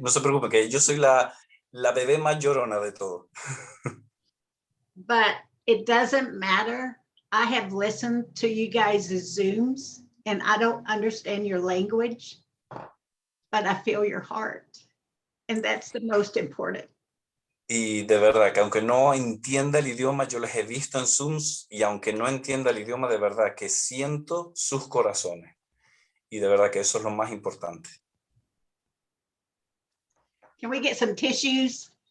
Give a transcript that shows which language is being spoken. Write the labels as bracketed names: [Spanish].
[Spanish] No se preocupen, que yo soy la bebé más llorona de todo. [English] But it doesn't matter. I have listened to you guys' Zooms and I don't understand your language, but I feel your heart. And that's the most important. [Spanish] Y de verdad que aunque no entienda el idioma, yo les he visto en Zooms, y aunque no entienda el idioma, de verdad que siento sus corazones. Y de verdad que eso es lo más importante. [English] Can we get some tissues?